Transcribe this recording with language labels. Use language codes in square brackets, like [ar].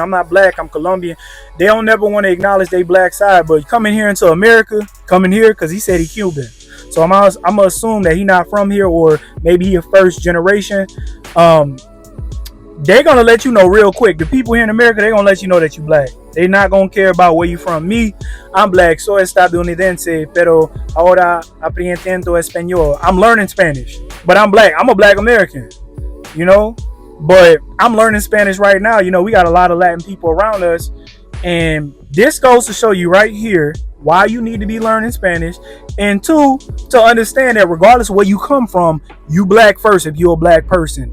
[en] I'm not black, I'm Colombian. They don't never want to acknowledge their black side. But coming here into America, coming here because he said he Cuban. So I'm going to assume that he not from here, or maybe he a first generation. They're going to let you know real quick. The people here in America, they're going to let you know that you black. They're not going to care about where you from. Me, I'm black. [es] Soy estadounidense, pero ahora aprendiendo español. [en] I'm learning Spanish, but I'm black. I'm a black American, you know, but I'm learning Spanish right now. You know, we got a lot of Latin people around us. And this goes to show you right here why you need to be learning Spanish. And two, to understand that regardless of where you come from, you black first if you're a black person.